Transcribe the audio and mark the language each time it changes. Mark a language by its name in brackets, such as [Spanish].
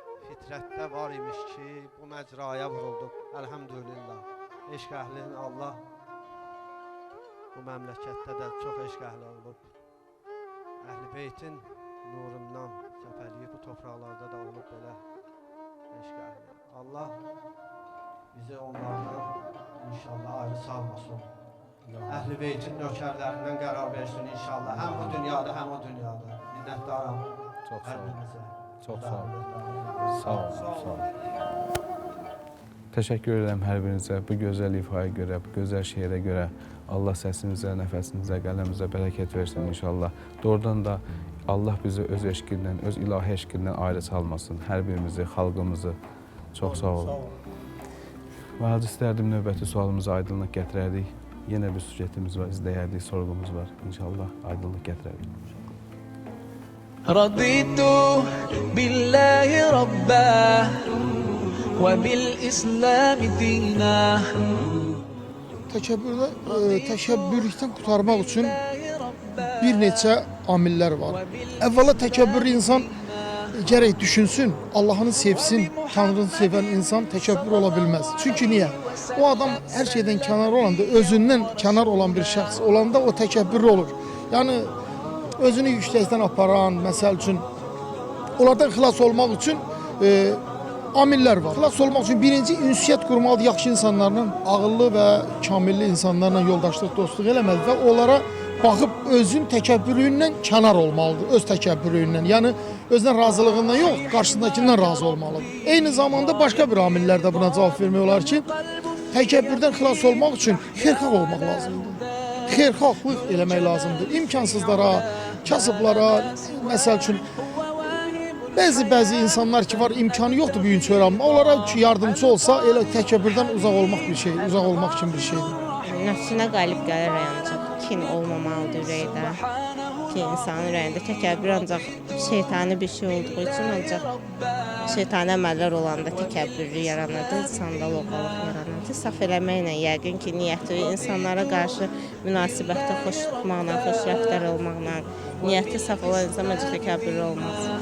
[Azerbaijani] Fitrətdə var imiş ki, bu məcraya vurulduq. Əlhəmdülillah. Eşq əhlinin Allah bu məmləkətdə də çox eşq əhli olub. Əhl-i Beytin nurundan səfərliyib bu torpaqlarda da olub belə eşq əhli. Allah bizi onlardan inşallah ayrı salmasın. Əhl-i Beytin nökərlərindən qərar versin inşallah. Həm bu dünyada, həm o dünyada. Minnətdaram. Çox sağ olun. Çox sağ olun. Sağ olun. Sağ olun. Təşəkkür edirəm hər birinizə bu gözəl ifaya görə, bu gözəl şeirə görə. Allah səsinizə, nəfəsinizə, qələmizə bərəkət versin inşallah. Doğrudan da Allah bizi öz eşqindən, öz ilahi eşqindən ayrı salmasın. Hər birimizi, xalqımızı. Çox sağ olun. Və hacı istərdim növbəti sualımıza aydınlıq gətirərdik. Yenə bir süjetimiz var, izləyərdik, sorğumuz var. İnşallah aydınlıq gətirərdik. [Arabic] رضيت بالله ربا وبالإسلام دينا. [Azerbaijani] Təkəbbürlükdən qurtarmaq üçün bir neçə amillər var. Əvvəla təkəbbürlü insan gərək düşünsün, Allah'ını sevsin, Tanrını sevən insan təkəbbür ola bilməz. Çünki niyə? O adam hər şeydən kənar olanda, özündən kənar olan bir şəxs olanda o təkəbbürlü olur. Yəni özünü yüksəkdən aparan, məsəl üçün onlardan xilas olmaq üçün amillər var. Xilas olmaq üçün birinci ünsiyyət qurmalıdır yaxşı insanlarla, ağıllı və kamilli insanlarla yoldaşlıq, dostluq eləməlidir və onlara baxıb özün təkəbbürlüyündən kənar olmalıdır, öz təkəbbürlüyündən. Yəni özünə razılığından yox, qarşısındakindən razı olmalıdır. Eyni zamanda başqa bir amillər də buna cavab vermək olar ki, təkəbbürdən xilas olmaq üçün xeyirxah olmaq lazımdır. Xeyirxahlıq eləmək lazımdır. İmkansızlara, kasıblara, məsəl üçün bəzi insanlar ki var, imkanı yoxdur bu gün öyrənmə. Onlara yardımcı olsa elə təkəbbürdən uzaq olmaq bir şey, uzaq olmaq kimi bir şeydir. Nəfsinə qalib gəlir ancaq kin olmamalıdır ürəkdə. Ki insanın ürəyində təkəbbür ancaq şeytani bir şey olduğu üçün ancaq şeytani əməllər olanda təkəbbürlü yaranırdı, sandal oğalıq yaranırdı. Saf eləməklə yəqin ki, niyyəti insanlara qarşı münasibətdə xoş tutmaqla, xoş rəftar olmaqla, niyyəti saf olan insan məncə təkəbbürlü olmaz.